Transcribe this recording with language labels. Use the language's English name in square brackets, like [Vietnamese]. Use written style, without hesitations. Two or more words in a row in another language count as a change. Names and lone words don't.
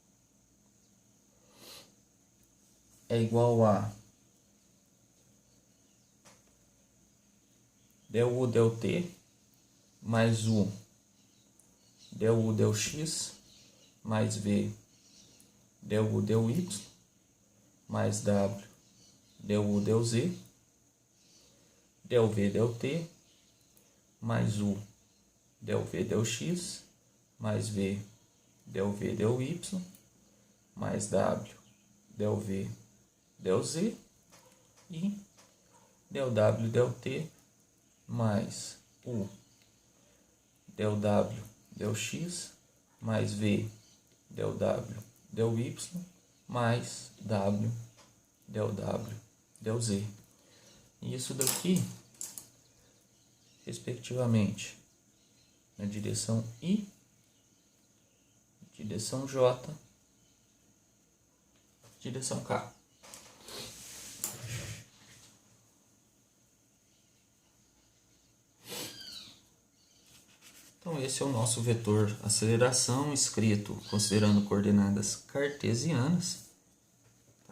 [Portuguese] é igual a del u del t mais u del u del x mais v del u del y mais w del u del z del v del t mais u del v del x mais v del v del y mais w del v del z e del w del t mais u del w del x mais v del w del y mais w del w del z. E isso daqui, respectivamente, na direção I, direção J, direção K. Então esse é o nosso vetor aceleração escrito considerando coordenadas cartesianas, tá?